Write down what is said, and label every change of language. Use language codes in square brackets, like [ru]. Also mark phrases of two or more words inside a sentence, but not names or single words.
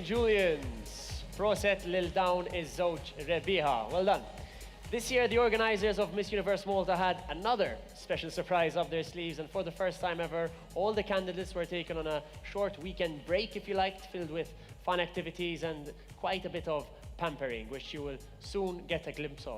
[mt] Julian's. Proset lil dawn iż-żewġ rebbieħa. [en] Well done. This year, the organizers of Miss Universe Malta had another special surprise up their sleeves, and for the first time ever, all the candidates were taken on a short weekend break, if you liked, filled with fun activities and quite a bit of pampering, which you will soon get a glimpse of.